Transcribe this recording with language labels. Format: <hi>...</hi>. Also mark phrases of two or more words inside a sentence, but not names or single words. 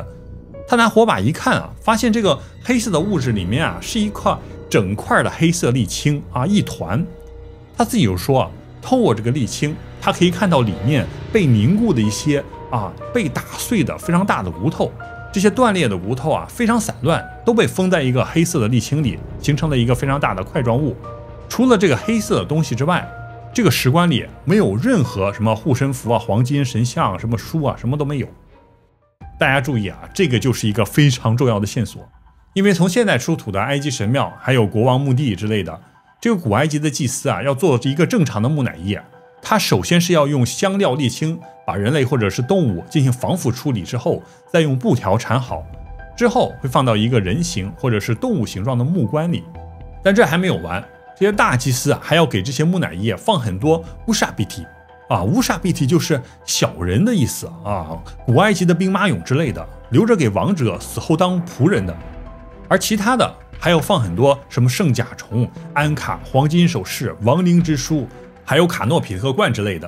<zh>他拿火把一看啊，發現這個黑色的物質裡面啊，是一塊整塊的黑色瀝青啊，一團。他自己又說啊，透過這個瀝青，他可以看到裡面被凝固的一些被打碎的非常大的骨头，這些斷裂的骨頭啊非常散亂，都被封在一個黑色的瀝青裡，形成了一個非常大的塊狀物。除了這個黑色的東西之外，這個石棺裡沒有任何什麼護身符啊、黃金神像、什麼書啊，什麼都沒有。大家注意啊，這個就是一個非常重要的線索，因為從現在出土的埃及神廟還有國王墓地之類的，這個古埃及的祭司啊要做一個正常的木乃伊啊，他首先是要用香料瀝青把人類或者是動物進行防腐處理之後，再用布條纏好，之後會放到一個人形或者是動物形狀的木棺裡。但這還沒有完，這些大祭司還要給這些木乃伊放很多烏沙比提啊，烏沙比提就是小人的意思啊，古埃及的兵馬俑之類的，留着給王者死後當仆人的。而其他的還有放很多什麼聖甲蟲、安卡、黃金首飾、亡靈之書，還有卡諾比特罐之類的。</zh>